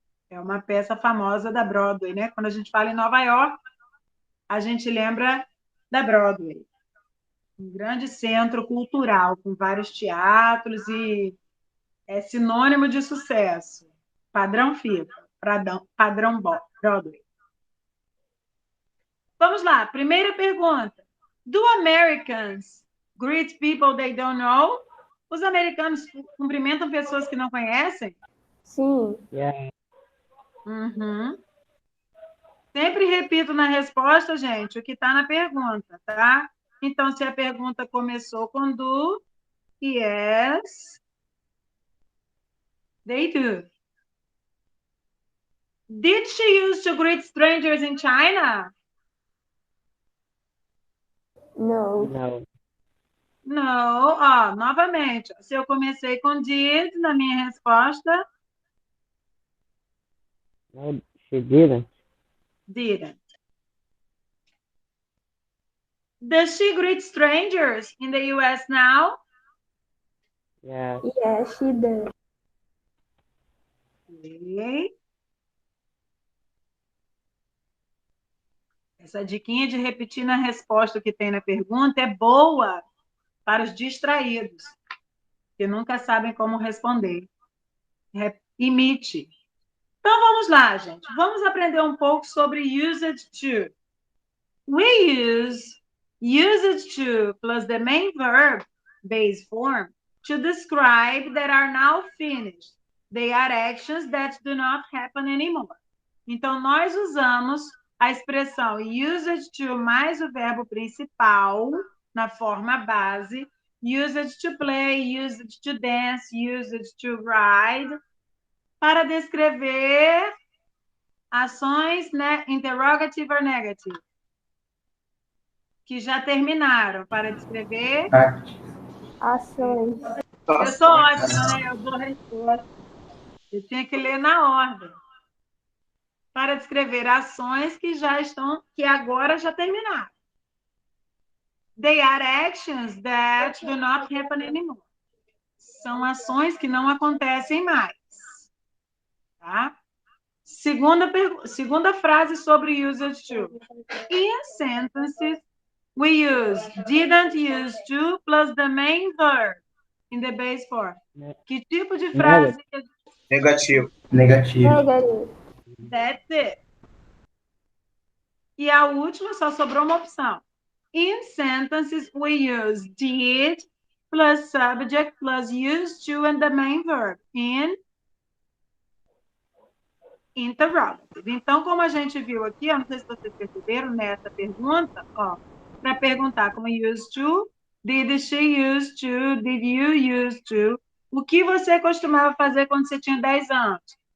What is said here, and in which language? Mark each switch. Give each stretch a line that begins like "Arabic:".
Portuguese: É uma peça famosa da Broadway, né? Quando a gente fala em Nova York, a gente lembra da Broadway. Um grande centro cultural, com vários teatros e é sinônimo de sucesso. Padrão FIFA, padrão Broadway. Vamos lá, primeira pergunta.
English: Do Americans greet people they don't know?
Portuguese: Os americanos cumprimentam pessoas que não conhecem? Sim.
English: Yeah. Uhum.
Portuguese: Sempre repito na resposta, gente, o que está na pergunta, tá? Então, se a pergunta começou com do,
English: yes, they do. Did she used to greet strangers in China?
Portuguese: Não. Não. Não. Ó, novamente, se eu comecei com did na minha resposta,
English: No, she didn't. Didn't. Does she greet strangers in the US now? Yeah. Yeah, she does. Okay.
Portuguese: Essa diquinha de repetir na resposta o que tem na pergunta é boa para os distraídos, que nunca sabem como responder. Imite. Então, vamos lá, gente. Vamos aprender um pouco sobre used to.
English: We use used to plus the main verb, base form, to describe that are now finished. They are actions that do not happen anymore.
Portuguese: Então, nós usamos a expressão used to mais o verbo principal, na forma base,
English: used to play, used to dance, used to ride,
Portuguese: para descrever ações, né,
English: interrogative or negative,
Portuguese: que já terminaram, para descrever Ações. Eu sou ótima, né? Eu dou resposta. Eu tinha que ler na ordem. Para descrever ações que já estão, que agora já terminaram.
English: They are actions that do not happen anymore.
Portuguese: São ações que não acontecem mais. Tá? Segunda frase sobre used to.
English: In sentences We use didn't use to plus the main verb in the base form.
Portuguese: Que tipo de frase? Negativo. Negativo.
English: That's it.
Portuguese: E a última só sobrou uma opção.
English: In sentences, we use did plus subject plus used to and the main verb in interrogative.
Portuguese: Então, como a gente viu aqui, eu não sei se vocês perceberam nessa pergunta, ó, para perguntar como used to,
English: did she used to, did you used to,
Portuguese: o que você costumava fazer quando você tinha 10 anos?